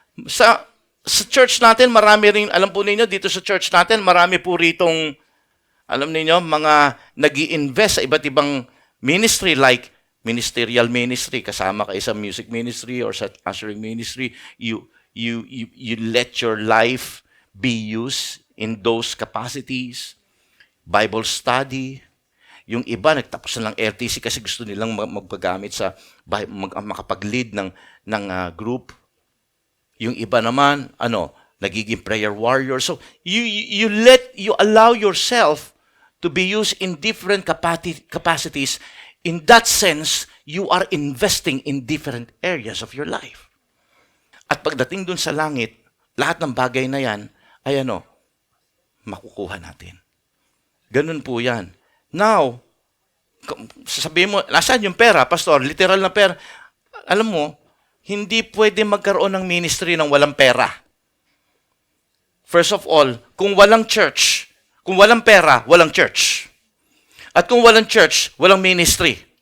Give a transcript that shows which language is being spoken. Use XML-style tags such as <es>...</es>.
<tl>Sa church natin, marami rin, alam po ninyo, dito sa church natin, marami po ritong, alam ninyo, mga nag-i-invest sa iba't ibang ministry like ministerial ministry, kasama kayo sa music ministry or sa ushering ministry.</tl> <en>You let your life be used in those capacities. Bible study.</en> <tl>Yung iba, nagtapos na ng RTC kasi gusto nilang magpagamit sa, makapag-lead ng group. Yung iba naman, nagiging prayer warrior.</tl> <en>So, you allow yourself to be used in different capacities. In that sense, you are investing in different areas of your life.</en> <tl>At pagdating dun sa langit, lahat ng bagay na yan, ay makukuha natin. Ganun po yan. Now, sasabihin mo, nasaan yung pera, pastor? Literal na pera. Alam mo, hindi pwede magkaroon ng ministry ng walang pera.</tl> <en>First of all,</en> <tl>kung walang church, kung walang pera, walang church. At kung walang church, walang ministry.</tl>